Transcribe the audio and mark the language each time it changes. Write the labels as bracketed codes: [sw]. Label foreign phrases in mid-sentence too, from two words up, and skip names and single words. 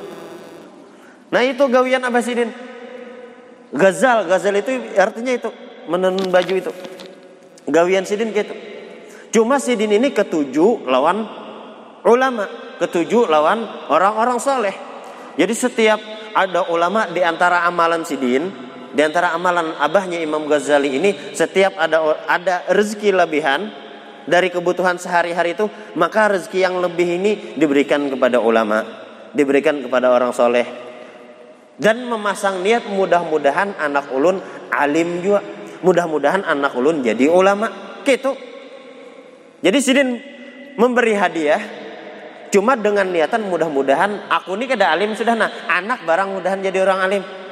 [id] Nah itu gawian Abah Sidin. Ghazal itu artinya itu menenun baju itu. Gawian Sidin gitu. Cuma Sidin ini ketujuh lawan ulama, ketujuh lawan orang-orang soleh. Jadi setiap ada ulama di antara amalan Sidin, di antara amalan abahnya Imam Ghazali ini, setiap ada rezeki lebihan dari kebutuhan sehari-hari itu, maka rezeki yang lebih ini diberikan kepada ulama, diberikan kepada orang soleh. Dan memasang niat mudah-mudahan anak ulun alim juga, mudah-mudahan anak ulun jadi ulama gitu. Jadi Sidin memberi hadiah cuma dengan niatan mudah-mudahan aku ini kada alim sudah, nah anak barang mudahan jadi orang alim.